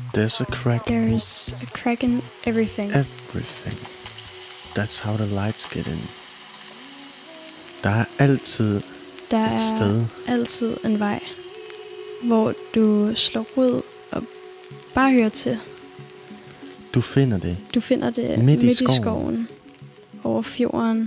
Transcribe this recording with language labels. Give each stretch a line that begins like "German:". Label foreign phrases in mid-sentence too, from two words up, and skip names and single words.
English: There's a crack. There's a crack in everything. Everything. That's how the lights get in.
Danish: Der er altid Der et sted. er altid en vej, hvor du slår rod og bare hører til. Du finder det. Du finder det Midt i i skoven. skoven, over fjorden,